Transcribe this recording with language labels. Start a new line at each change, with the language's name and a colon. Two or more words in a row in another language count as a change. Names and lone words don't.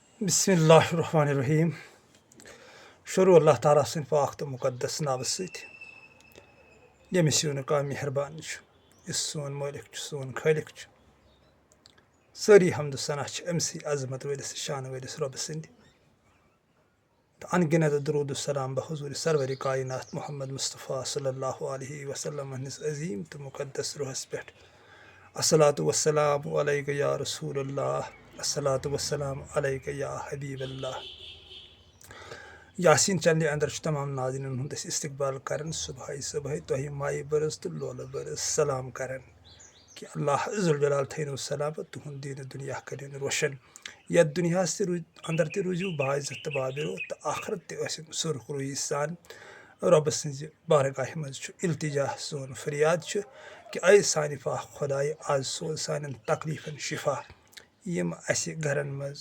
Arabic: بسم اللہ الرحمن الرحیم
Kashmiri: شروع اللہ تعالیٰ سٕنٛدِ پاک تہٕ مُقدس ناوٕ سۭتۍ ییٚمِس یوٗنہٕ مہربان چھُ یُس سون مٲلِک چھُ سون خٲلِق چھُ سٲری حمد و ثنا چھِ أمسٕے عظمت وٲلِس شانہٕ وٲلِس رۄبہٕ سٕنٛدِ تہٕ انگِنت درود السلام بحضوٗرِ سرور کاینات محمد مصطفیٰ
Arabic: صلی اللہ علیہ وسلم
Kashmiri: ہٕنٛدِس عظیٖم تہٕ مُقدس روحس پٮ۪ٹھ
Arabic: الصلاۃ والسلام علیکہ یا رسول اللہ الصلاۃ والسلام علیکہ یا حبیب اللہ
Kashmiri: یاسیٖن چنلہِ اندر چھُ تمام ناظریٖنن ہُنٛد أسۍ استقبال کران صبحٲے صبحٲے تۄہہِ مایہِ بٔرٕز تہٕ لولہٕ بٔرٕز سلام کران کہِ اللہ ذوالجلال تھٲینو سلامت تُہُنٛد دیٖنہٕ دُنیا کٔرِن روشن یتھ دُنیاہس اندر تہِ روٗزِو باعزت تہٕ بابرو تہٕ آخرت تہِ ٲسِن سُرخ روٗیی سان رۄبہٕ سٕنٛزِ بارگاہہِ منٛز چھُ التجا سون فریاد چھُ کہِ اے سانہِ پاک خۄدایہِ آز سوز سانٮ۪ن تکلیٖفن شفا یِم اَسہِ گرن منٛز